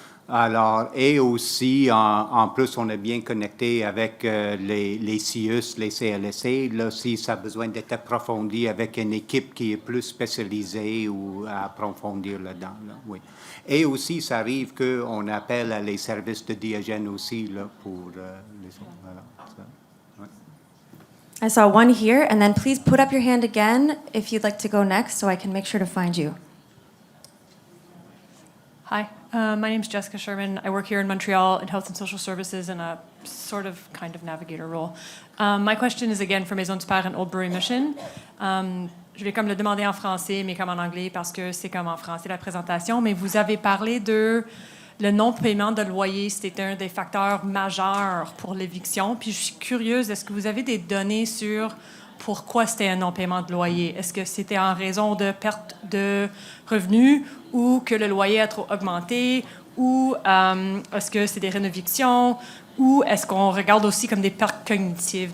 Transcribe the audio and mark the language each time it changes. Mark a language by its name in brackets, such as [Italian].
[French] Alors, et aussi, en plus, on est bien connecté avec les CIUS, les CLSC. Là, si ça a besoin d'être approfondi avec une équipe qui est plus spécialisée ou à approfondir là-dedans. Là, oui. Et aussi, ça arrive qu'on appelle à les services de Diogène aussi là, pour les autres. Voilà, ça, ouais. [English] I saw one here, and then please put up your hand again if you'd like to go next so I can make sure to find you. Hi, my name is Jessica Sherman. I work here in Montreal in Health and Social Services in a sort of kind of navigator role. My question is again for Maison du Père and Oldbury Mission. [French] Je vais comme le demander en français, mais comme en anglais, parce que c'est comme en français la présentation. Mais vous avez parlé de le non-paiement de loyer. C'était un des facteurs majeurs pour l'éviction. Puis je suis curieuse, est-ce que vous avez des données sur pourquoi c'était un non-paiement de loyer. Est-ce que c'était en raison de perte de revenus ou que le loyer a trop augmenté ou est-ce que c'est des rénovations ou est-ce qu'on regarde aussi comme des pertes cognitives?